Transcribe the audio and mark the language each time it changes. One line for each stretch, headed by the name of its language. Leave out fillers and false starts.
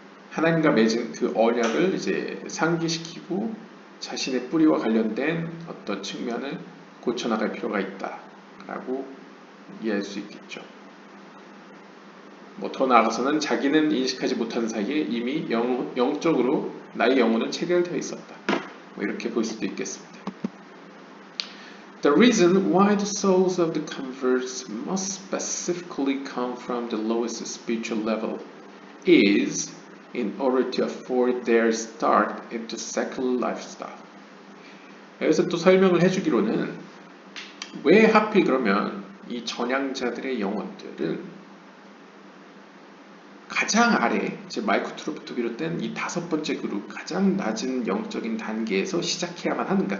Korean: 하나님과 맺은 그 언약을 이제 상기시키고 자신의 뿌리와 관련된 어떤 측면을 고쳐나갈 필요가 있다라고 이해할 수 있겠죠. 더 나아가서는 자기는 인식하지 못한 사이에 이미 영적으로 나의 영혼은 체결되어 있었다. 이렇게 볼 수도 있겠습니다.
English: The reason why the souls of the converts must specifically come from the lowest spiritual level is in order to afford their start into secular lifestyle.
Korean: 여기서 또 설명을 해주기로는 왜 하필 그러면 이 전향자들의 영혼들은 가장 아래, 즉 마이크로부터 비롯된 이 5번째 그룹, 가장 낮은 영적인 단계에서 시작해야만 하는가?